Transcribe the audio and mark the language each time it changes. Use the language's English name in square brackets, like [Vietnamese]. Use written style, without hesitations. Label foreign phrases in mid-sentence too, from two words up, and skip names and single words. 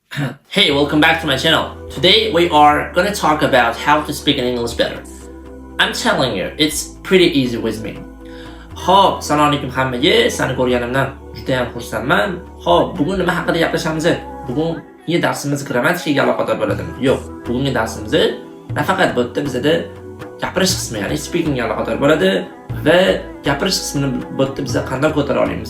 [English] Hey, welcome back to my channel. Today we are gonna talk about how to speak in English better. I'm telling you, it's pretty easy with me. [Uzbek] Xo'p, assalomu alaykum hammaga. Seni ko'rganimdan juda ham xursandman. Xo'p, bugun nima haqida gaplashamiz? Bugungi darsimiz grammatikaga aloqador bo'ladimi? Yo'q, bugungi darsimiz nafaqat bu yerda bizda gapirish qismi, ya'ni speakingga aloqador bo'ladi va gapirish qismini bu yerda biz qanday ko'tara olamiz?